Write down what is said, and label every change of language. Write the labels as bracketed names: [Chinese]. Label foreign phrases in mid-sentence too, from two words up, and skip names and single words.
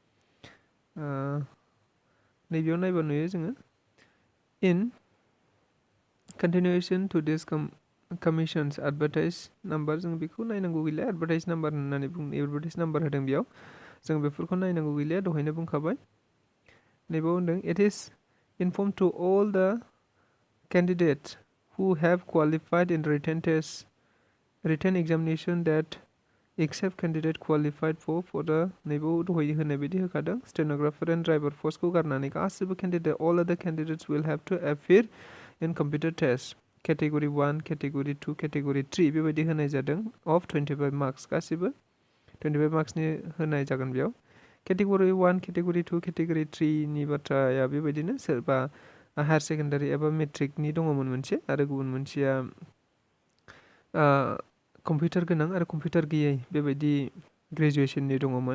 [Bodo] नैबेयाव नायबा नुयो जोङो [English] in continuation to this commissions advertise number, [Bodo] जों बेखौ नायनांगौ गैला। एडभार्टाइज नाम्बार होननानै एडभार्टाइज नाम्बार होदों बेयाव, जों बेफोरखौ नायनांगौ गैला। [English] दहायनो बुंखाबाय। [Bodo] नैबेयाव होनदों [English] it is inform to all the candidates who have qualified in written examination that except candidate qualified for the [Bodo] नैबेयाव दहाय होनाय बायदि होखादों [English] stenographer and driver [Bodo] पस्टखौ गारनानै गासिबो [English] केन्डिडेट all other candidates will have to appear in computer test category 1, category 2, category 3 [Bodo] बेबायदि होनाय जादों [English] of 25 मार्क्स। [Bodo] गासिबो 25 मार्क्सनि होनाय जागोन बेयाव। [English] category 1, category 2, category 3 [Bodo] नि बाथ्राया बेबायदिनो सोरबा [English] higher secondary [Bodo] एबा मेट्रिकनि दङमोन मोनसे, आरो गुबुन मोनसेया कम्पिउटार गोनां आरो कम्पिउटार गैयै बेबायदि ग्रेजुवेसननि दङमोन।